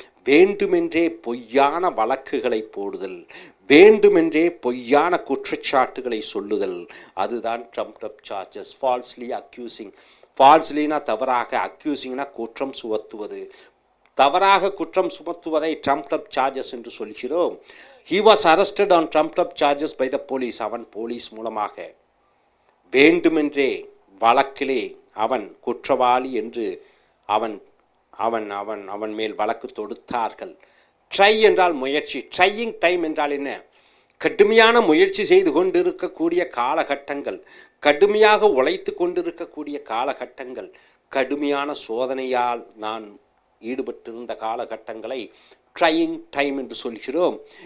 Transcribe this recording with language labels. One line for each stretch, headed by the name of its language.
Tamil: வேண்டுமென்றே பொய்யான வழக்குகளை போடுதல், வேண்டுமென்றே பொய்யான குற்றச்சாட்டுகளை சொல்லுதல், அதுதான் ட்ரம்ப்ட் அப் சார்ஜஸ். ஃபால்ஸ்லி அக்யூசிங், ஃபால்ஸ்லினா தவறாக, அக்யூசிங்னா குற்றம் சுமத்துவது, தவறாக குற்றம் சுமத்துவதை ட்ரம்ப்ட் அப் சார்ஜஸ் என்று சொல்கிறோம்.
English: He was arrested on trumped up charges by the police.
Tamil: அவன் போலீஸ் மூலமாக வேண்டுமென்றே வழக்கிலே அவன் குற்றவாளி என்று அவன் அவன் அவன் அவன் மேல் வழக்கு தொடுத்தார்கள். ட்ரை என்றால் முயற்சி. ட்ரையிங் டைம் என்றால் என்ன? கடுமையான முயற்சி செய்து கொண்டிருக்கக்கூடிய காலகட்டங்கள், கடுமையாக உழைத்து கொண்டிருக்கக்கூடிய காலகட்டங்கள், கடுமையான சோதனையால் நான் ஈடுபட்டிருந்த காலகட்டங்களை ட்ரையிங் டைம் என்று சொல்கிறோம்.